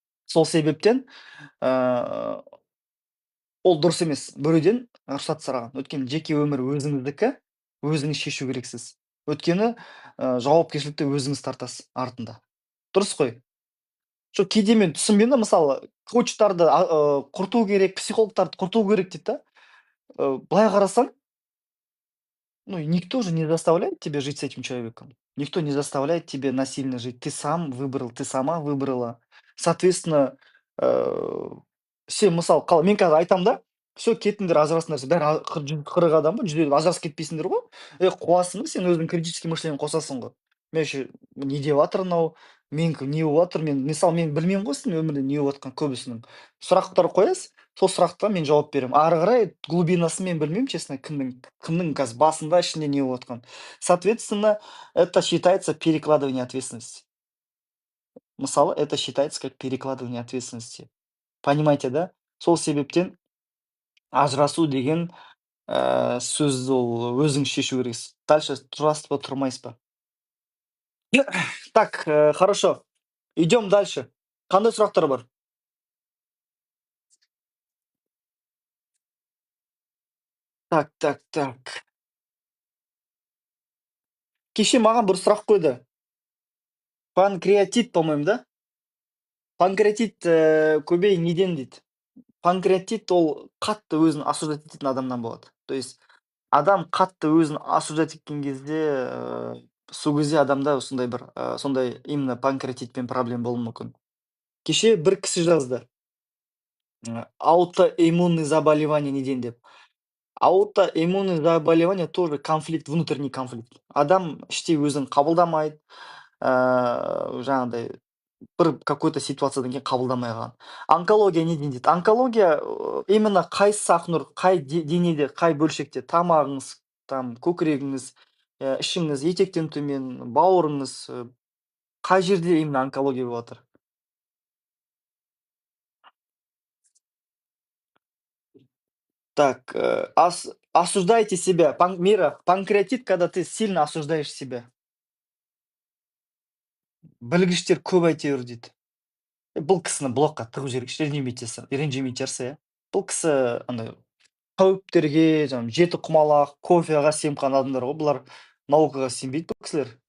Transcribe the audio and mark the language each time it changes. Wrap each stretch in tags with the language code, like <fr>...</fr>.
<kk>Сол себептен ыыы ол дұрыс емес біреуден рұқсат сұраған. Өйткені жеке өмір өзіңіздікі, өзіңіз шешу керексіз. Өйткені жауапкершілікті өзіңіз тартасыз артында. Дұрыс қой? Кейде мен түсінбеймін да, мысалы, коучтарды құрту керек, психологтарды құрту керек дейді да. Былай қарасаң,</kk> <ru>ну, и никто же не заставляет тебя жить с этим человеком. Никто не заставляет тебя насильно жить. Ты сам выбрал, ты сама выбрала. Соответственно,</ru> <kk>э, сен мысалы мен қазір айтамын да, все, кетіңдер, ажырасыңдар десе, бәрі 40 адам ба, 100 ажырасып кетпейсіңдер ғой. Қуасың, сен өзіңнің критический мышлениеңді қосасың ғой. Мен еще не деп жатыр мынау, менікі не болып жатыр, мысалы мен білмеймін ғой сіздің өмірде не болып жатқанын көбісінің. Сұрақтар қоясыз, сол сұраққа мен жауап беремін. Ары қарай глубинасын мен білмеймін, честно, кімнің қазір басында, ішінде не болып жатқанын.</kk> <ru>Соответственно, это считается перекладывание ответственности.</ru> <kk>Мысалы,</kk> <ru>это считается как перекладывание ответственности. Понимаете, да?</ru> <kk>Сол себептен ажырасу деген сөзді ол өзіңіз шешу керексіз. Дальше тұрасыз ба, тұрмайсыз ба?</kk> <ru>Так, хорошо. Идем дальше.</ru> <kk>Қандай сұрақтар бар?</kk> <ru>Так.</ru> <kk>Кеше маған бір сұрақ қойды. Панкреатит,</kk> <ru>по-моему,</ru> <kk>да? панкреатит көбей неден дейді. Панкреатит ол қатты өзін осуждать ететін адамнан болады.</kk> <ru>То есть</ru> <kk>адам қатты өзін осуждать еткен кезде сол кезде адамда сондай бір сондай именно панкреатитпен проблема болуы мүмкін. Кеше бір кісі жазды аутоиммунный заболевание неден деп.</kk> <ru>Аутоиммунный заболевание тоже конфликт, внутренний конфликт.</ru> <kk>Адам іштей өзін қабылдамайды, жаңағыдай бір</kk> <ru>какой-то</ru> <kk>ситуациядан кейін қабылдамай қалған. Онкология неден дейді? Онкология именно қайсы ақнұр, қай денеде, қай бөлшекте, тамағыңыз, там көкірегіңіз, ішіңіз, етектен төмен, бауырыңыз, қай жерде именно онкология болып жатыр?</kk> <ru>Так, осуждайте себя. Мира, панкреатит, когда ты сильно осуждаешь себя.</ru> <kk>Білгіштер көп әйтеуір дейді. Бұл кісіні блокқа тығып жіберейікші, ренжімейтін шығарсыз, иә? Бұл кісі андай қауіптерге, жаңағы жеті құмалақ, кофеға сеніп адамдар ғой. Бұлар наукаға сенбейді бұл кісілер.</kk>